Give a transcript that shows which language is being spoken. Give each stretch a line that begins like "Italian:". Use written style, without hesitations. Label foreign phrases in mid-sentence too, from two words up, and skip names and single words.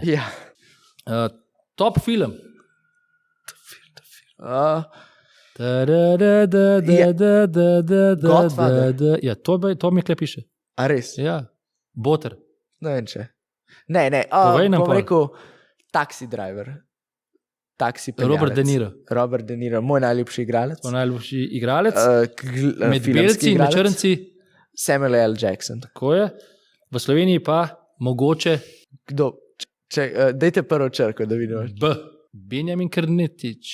Slovenian: Ja. Top film. Godfather. Ja, to mi kle piše. A res? Ja, Boter. Ne vem če. Ne. Povej nam Bom pol. rekel taxi driver. Taxi peljalec. Robert De Niro, moj najljubši igralec. To najljubši igralec. Med filmski belci in igralec. črnci. Samuel L. Jackson. Tako je. V Sloveniji pa mogoče Kdo? Dajte prvo črko, da vidimo. B. Benjamin Krnetič.